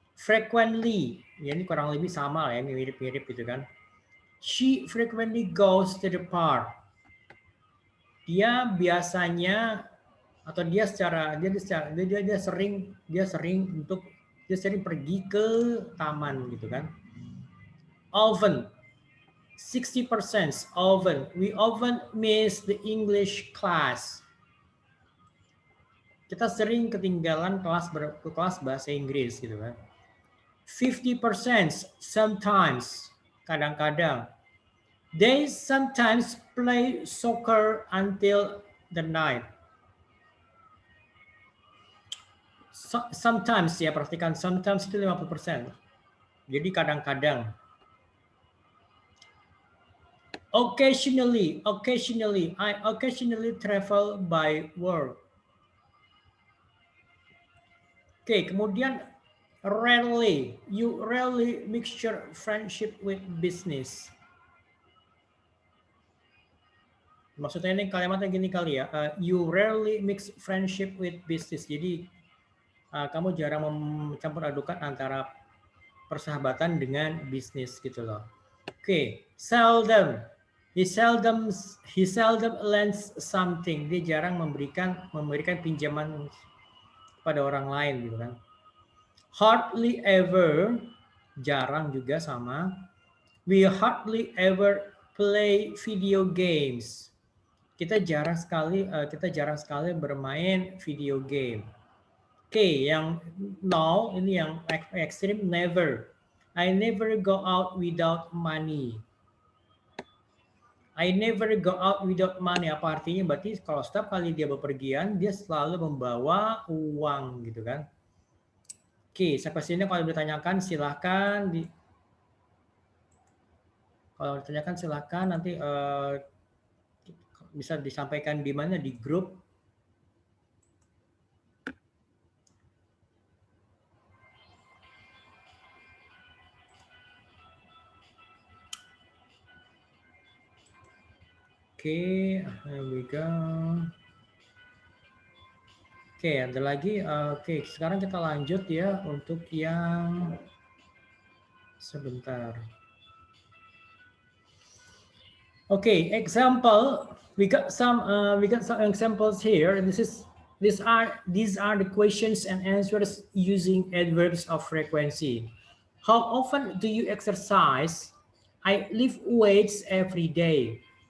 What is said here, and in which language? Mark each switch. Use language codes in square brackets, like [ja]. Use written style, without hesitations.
[id] Frequently, ya ini kurang lebih sama lah ya, mirip-mirip gitu kan. [en] She frequently goes to the park. [id] Dia biasanya atau dia sering pergi ke taman gitu kan. [en] Often, 60% often. We often miss the English class. [id] Kita sering ketinggalan kelas bahasa Inggris gitu kan. 50% sometimes, kadang-kadang. [en] They sometimes play soccer until the night. [id] Sometimes ya, perhatikan sometimes itu 50%. Jadi kadang-kadang. [en] Occasionally, I occasionally travel by work. Oke, kemudian rarely, you rarely mixture friendship with business. [id] Maksudnya ini kalimatnya gini kali ya, [en] you rarely mix friendship with business. [id] Jadi kamu jarang mencampur adukan antara persahabatan dengan bisnis gitu loh. [en] Oke, seldom. He seldom lends something. [id] Dia jarang memberikan pinjaman pada orang lain gitu kan. [en] Hardly ever. [id] Jarang juga sama. [en] We hardly ever play video games. [id] Kita jarang sekali bermain video game. Oke, yang no ini yang ekstrim, never. [en] I never go out without money. I never go out without money. [id] Apa artinya? Berarti kalau setiap kali dia bepergian, dia selalu membawa uang gitu kan. Oke, sampai sini kalau ditanyakan silahkan kalau ditanyakan silahkan nanti bisa disampaikan di mana, di grup. [en] Oke, here we go. [id] Oke, ada lagi. Oke, sekarang kita lanjut ya untuk yang sebentar. [en] Okay, example. We got some examples here, and these are the questions and answers using adverbs of frequency. How often do you exercise? I lift weights every day.